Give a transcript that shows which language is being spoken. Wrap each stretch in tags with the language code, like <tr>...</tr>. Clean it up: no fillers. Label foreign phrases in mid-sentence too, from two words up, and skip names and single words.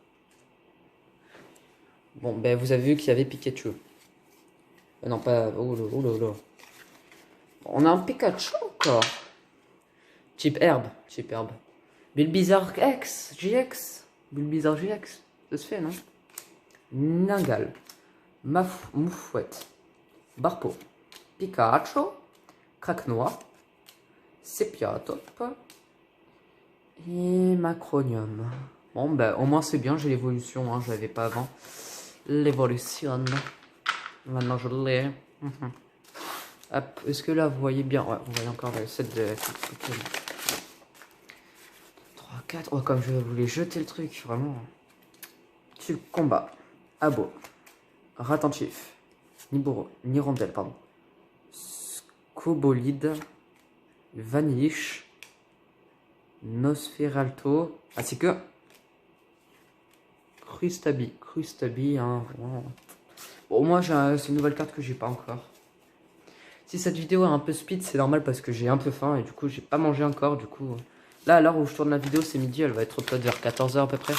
<fr>Bon, ben, vous avez vu qu'il y avait Pikachu. Non, pas, oh là. On a un Pikachu encore. Type herbe. Bulbizarre X, GX. Bulbizarre GX. Ça se fait, non? Ningal. Moufouette. Barpo. Pikachu. Craquenois. Sepiatop. Et Macronium. Bon, ben, au moins c'est bien, j'ai l'évolution, hein, je l'avais pas avant. L'évolution. Maintenant je l'ai. Hop, est-ce que là vous voyez bien? Ouais, vous voyez encore le set de Pokémon. 3, 4. Oh, comme je voulais jeter le truc, vraiment. Tube combat. Abo. Ratentif. Nirondelle, pardon. Scobolide. Vanish. Nosferalto. Ainsi que. Crustabi, hein. Vraiment. Bon, au moins, c'est une nouvelle carte que j'ai pas encore. Si cette vidéo est un peu speed, c'est normal parce que j'ai un peu faim et du coup, j'ai pas mangé encore. Du coup, là, à l'heure où je tourne la vidéo, c'est midi. Elle va être peut-être vers 14 h à peu près.</fr>